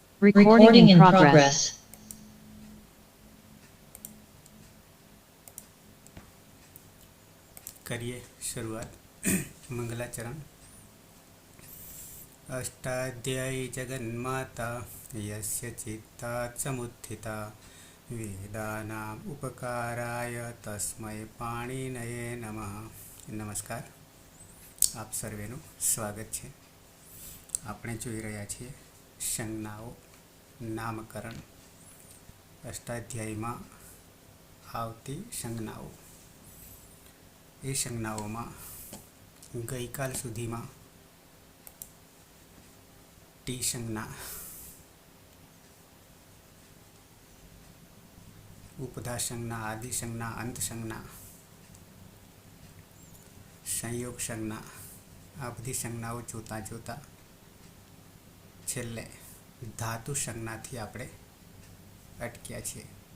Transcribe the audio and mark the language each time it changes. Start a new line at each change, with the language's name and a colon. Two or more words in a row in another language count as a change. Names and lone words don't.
English: Recording in progress.
Hindi: करिए शुरुआत। मंगलाचरण।
Sanskrit: अष्टाध्यायी जगन्माता यस्य चित्तात् समुत्थिता वेदानाम् उपकाराय तस्मै पाणिनये नमः।
Gujarati: नमस्कार, આપ સર્વેનું સ્વાગત છે। આપણે જોઈ રહ્યા છીએ સંજ્ઞાઓ, નામકરણ, અષ્ટાધ્યાયીમાં આવતી સંજ્ઞાઓ। એ સંજ્ઞાઓમાં ગઈકાલ સુધીમાં ટી સંજ્ઞા, ઉપધા સંજ્ઞા, આદિ સંજ્ઞા, અંત સંજ્ઞા, સંયોગ સંજ્ઞા, આ બધી સંજ્ઞાઓ જોતા જોતા છેલ્લે ધાતુ સંજ્ઞાથી આપણે અટક્યા છીએ।